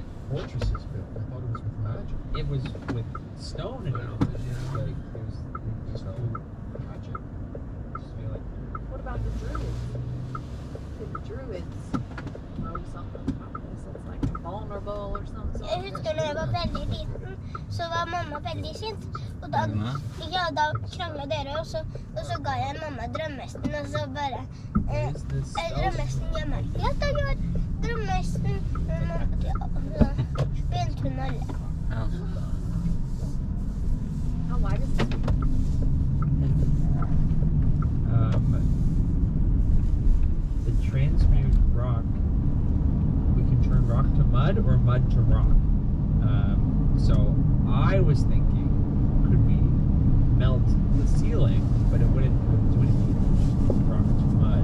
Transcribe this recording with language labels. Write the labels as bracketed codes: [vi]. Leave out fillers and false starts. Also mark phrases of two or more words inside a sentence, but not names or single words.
[en] fortress is built? I thought it was with magic. it was with stone and everything. Like there's So magic. just feel like What about the druids? Could the druids know something about this? It's like vulnerable or something. [no] Jeg husker når jeg var veldig liten, så var mamma veldig sint. Og da, da kranglet dere, og så ga jeg mamma drømmesten, og så bare [en] is this [no] drømmesten gjør meg. Ja, da gjør drømmesten. Begynte hun å le. Ja. [en] How wide is it? The transmute rock, we can turn rock to mud or mud to rock. So I was thinking, could we melt the ceiling, but it wouldn't do anything, just rock to mud.